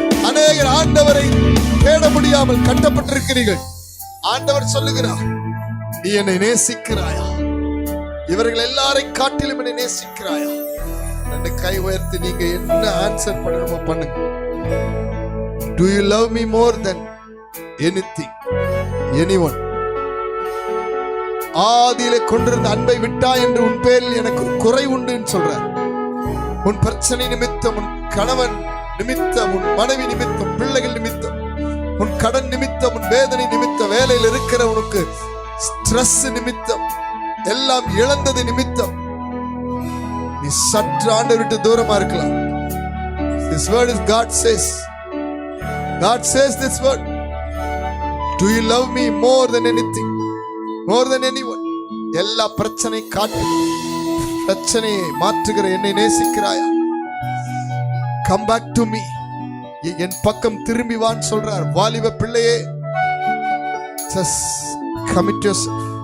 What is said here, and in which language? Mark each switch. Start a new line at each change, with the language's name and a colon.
Tamil: அநேகர் ஆண்டவரை தேட முடியாமல் கட்டப்பட்டிருக்கிறீர்கள். ஆண்டவர் சொல்லுகிறார், நீ என்னை நேசிக்கிறாயா? இவர்கள் எல்லாரையும் காட்டிலும் என்னை நேசிக்கிறாயா? ரெண்டு கை உயர்த்தி நீங்க என்ன ஆன்சர் பண்ணணுமோ பண்ணுங்க.
English: Do you love me more than anything, anyone?
Tamil: ஆதியிலே கொண்டிருந்த அன்பை விட்டா என்று உன் பேரில் எனக்கு குறை உண்டு சொல்றார். உன் பிரச்சனை நிமித்தம், உன் கணவன் நிமித்தம், உன் மனைவி நிமித்தம், பிள்ளைகள் நிமித்தம், உன் கடன் நிமித்தம், உன் வேதனை நிமித்தம், வேலையில் இருக்கிற உனக்கு ஸ்ட்ரெஸ் நிமித்தம், எல்லாம் இழந்தது நிமித்தம் நீ சற்று ஆண்டவரை விட்டு தூரமா இருக்கலாம்.
English: This word is God says this word. Do you love me more than anything, more than anyone?
Tamil: எல்லா பிரச்சனை காட்டு, பிரச்சனையை மாற்றுகிற என்னை நேசிக்கிறாயா?
English: Come back to me.
Tamil: என் பக்கம் திரும்பி வான்னு சொல்றார். வாலிப பிள்ளையே,
English: just commit yourself.